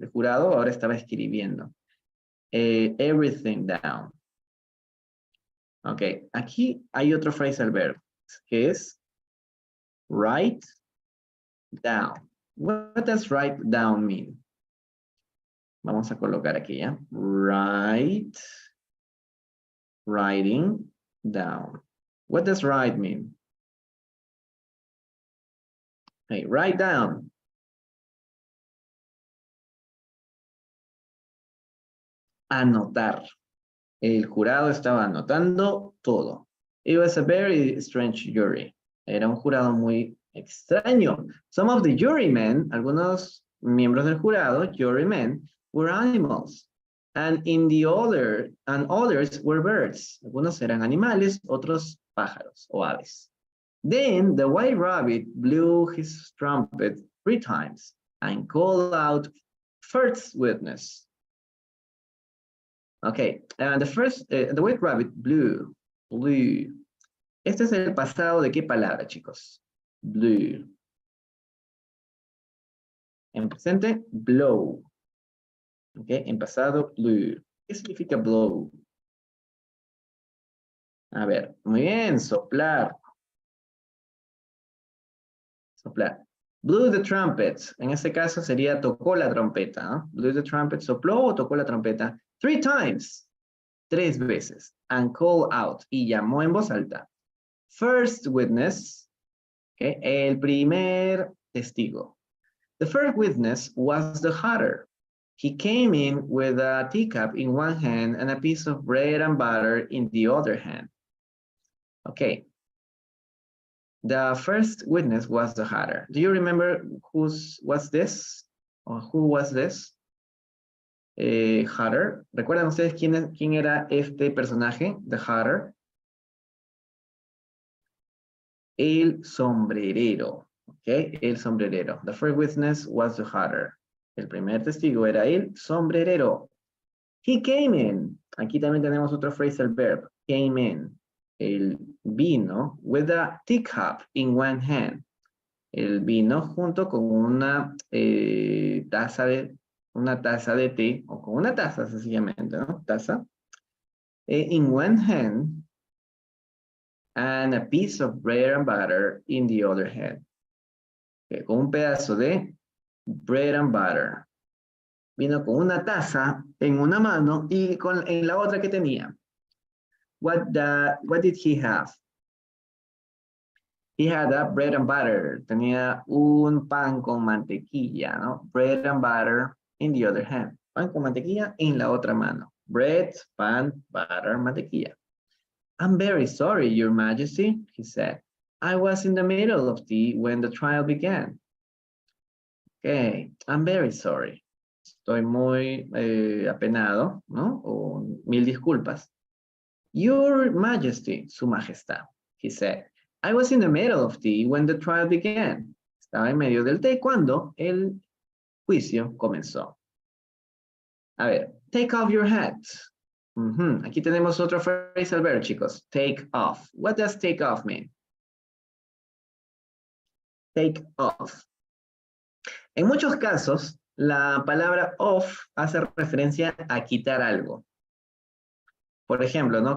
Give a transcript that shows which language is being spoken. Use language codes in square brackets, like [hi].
[es] El jurado ahora estaba escribiendo. [en] Everything down. [es] Ok, aquí hay otro phrasal verb, que es write down. [en] What does write down mean? [es] Vamos a colocar aquí, ¿ya? Writing down. [en] What does write mean? Hey, write down. [es] Anotar. El jurado estaba anotando todo. [en] It was a very strange jury. [es] Era un jurado muy extraño. [en] Some of the jurymen, [es] algunos miembros del jurado, [en] jurymen, were animals. And others were birds. [es] Algunos eran animales, otros pájaros o aves. [en] Then the white rabbit blew his trumpet 3 times and called out, first witness. Okay, and the white rabbit blew. [es] Este es el pasado de qué palabra, chicos? [en] Blew. [es] En presente, blow. Okay, en pasado, blew. ¿Qué significa blow? A ver, muy bien, soplar. Soplar. [en] Blew the trumpet. [es] En este caso sería tocó la trompeta, ¿no? [en] Blew the trumpet, [es] sopló o tocó la trompeta. [en] 3 times. [es] 3 veces. [en] And call out. [es] Y llamó en voz alta. [en] First witness. [es] Okay, el primer testigo. [en] The first witness was the hatter. He came in with a teacup in one hand and a piece of bread and butter in the other hand. Okay. The first witness was the hatter. Do you remember who was this? Or who was this? Hatter. [es] ¿Recuerdan ustedes quién era este personaje? [en] The Hatter. [es] El sombrerero. Okay, el sombrerero. [en] The first witness was the Hatter. [es] El primer testigo era el sombrerero. [en] He came in. [es] Aquí también tenemos otro phrasal verb. [en] Came in. [es] El vino [en] with a teacup in one hand. [es] El vino junto con una taza de té, o con una taza sencillamente, ¿no? Taza. [en] In one hand, and a piece of bread and butter in the other hand. Okay, [es] con un pedazo de [en] bread and butter. [es] Vino con una taza en una mano y en la otra que tenía. [en] What did he have? He had a bread and butter. [es] Tenía un pan con mantequilla, ¿no? [en] Bread and butter in the other hand. [es] Pan con mantequilla en la otra mano. [en] Bread, pan, butter, mantequilla. I'm very sorry, Your Majesty, he said. I was in the middle of tea when the trial began. [es] Okay, [en] I'm very sorry. [es] Estoy muy apenado, ¿no? O mil disculpas. [en] Your Majesty, [es] Su Majestad, [en] he said. I was in the middle of tea when the trial began. [es] Estaba en medio del té cuando el juicio comenzó. A ver, [en] take off your hat. [es] Aquí tenemos otro phrasal verb, chicos. Take off. [en] What does take off mean? Take off. [es] En muchos casos, la palabra off hace referencia a quitar algo. Por ejemplo, ¿no?